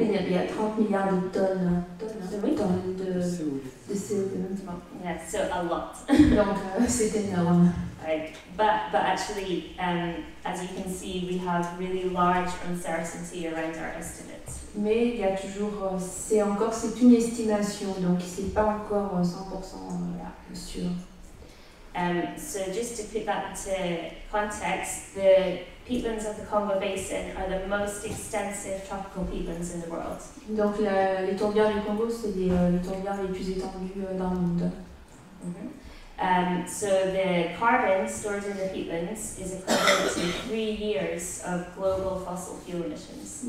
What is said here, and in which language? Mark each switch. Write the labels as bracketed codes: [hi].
[fr] Il y a 30 milliards de tonnes de CO2. [en] Yeah, so a lot. [fr] Donc c'est énorme. [en] Right. But actually, as you can see, we have really large uncertainty around our estimates. [fr] Mais il y a toujours, c'est une estimation, donc c'est pas encore 100% sûr. [en] So just to put that into context, the peatlands of the Congo Basin are the most extensive tropical peatlands in the world. [fr] Donc les tourbières du Congo, c'est les tourbières les plus étendues dans le monde. [en] So the carbon stored in the peatlands is equivalent to 3 years of global fossil fuel emissions.